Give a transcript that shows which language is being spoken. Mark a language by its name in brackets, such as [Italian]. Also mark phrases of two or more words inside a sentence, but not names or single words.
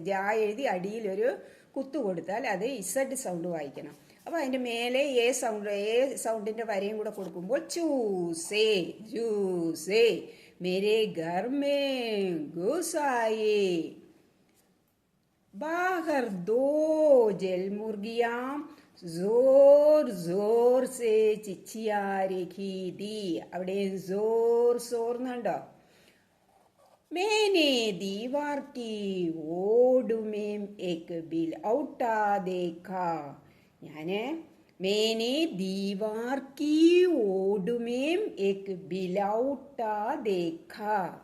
[Malayalam] ജാ എഴുതി അടിയിലൊരു കുത്തു കൊടുത്താൽ അത് [English] z sound [Malayalam] വായിക്കണം. അപ്പോൾ അതിൻ്റെ മേലെ എ സൗണ്ടിൻ്റെ വരയും കൂടെ കൊടുക്കുമ്പോൾ [Hindi] चूसे, जूसे, मेरे घर में घुसाए, बाहर दो जलमुर्गियां जोर जोर से चिचिया रखी थी. [Malayalam] അവിടെ [Hindi] जोर जोर [Malayalam] എന്നുണ്ടോ. [Hindi] मैंने दीवार की ओड़ में एक बिल औटा देखा. ഞാന് मैंने दीवार की ओड़ में एक बिलौटा देखा.